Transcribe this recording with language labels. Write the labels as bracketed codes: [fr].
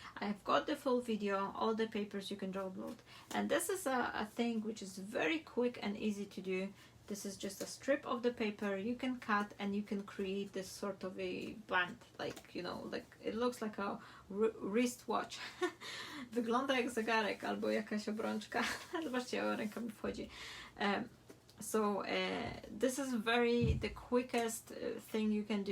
[en] I've got the full video, all the papers you can download. And this is a thing which is very quick and easy to do. This is just a strip of the paper you can cut, and you can create this sort of a band, it looks like a wristwatch. [pl] Wygląda jak zegarek albo jakaś obrączka. Zobaczcie, ręka mi wchodzi. [en] So this is the quickest thing you can do.